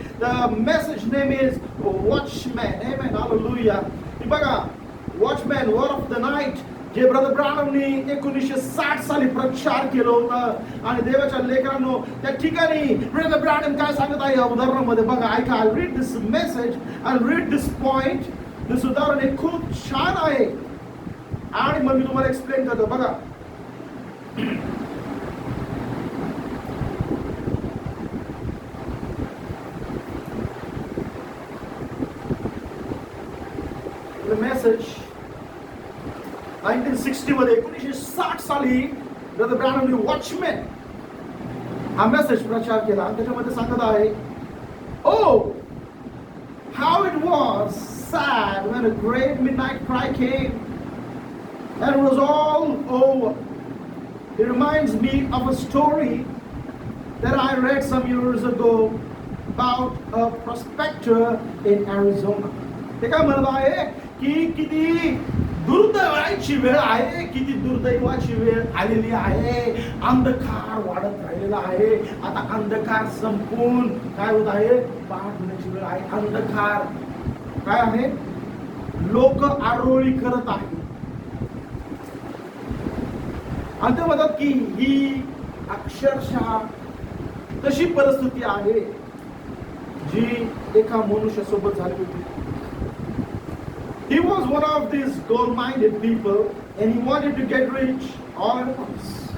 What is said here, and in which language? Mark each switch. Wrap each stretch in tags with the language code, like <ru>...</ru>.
<en>The message name is Watchman. Amen. Hallelujah.</en> <mr>बघा, Watchman,</mr> <en>Word of the Night,</en> <mr>जे brother ब्रानमनी 1960 साली प्रचार केलं होतं. आणि देवाच्या लेकरांनो त्या ठिकाणी ब्रदर ब्रानम काय सांगत आहे या उदाहरणामध्ये बघा, ऐका.</mr> <en>I'll read this message, I'll read this point.</en> <mr>this उदाहरण हे खूप छान आहे आणि मग मी तुम्हाला एक्सप्लेन करतो. बघा, मेसेज 1960 मध्ये 1960 साली ब्रदर ब्रानमने वॉचमॅन हा मेसेज प्रचार केला. त्याच्यामध्ये सांगत आहे,</mr> <en>Oh how it was sad when a great midnight cry came and it was all over. It reminds me of a story that I read some years ago about a prospector in Arizona.</en> <mr>ते काय म्हणत आहे की किती दुर्दैवाची वेळ आहे, किती दुर्दैवाची वेळ आलेली आहे. अंधकार वाढत राहिलेला आहे. आता अंधकार संपून काय होत आहे, पहाट होण्याची वेळ आहे. अंधकार काय आहे, लोक आरोळी करत आहेत. आणि ते म्हणतात की ही अक्षरशः तशी परिस्थिती आहे जी एका मनुष्यासोबत झाली होती.</mr> <en>He was one of these gold-minded people and he wanted to get rich all at once.</en>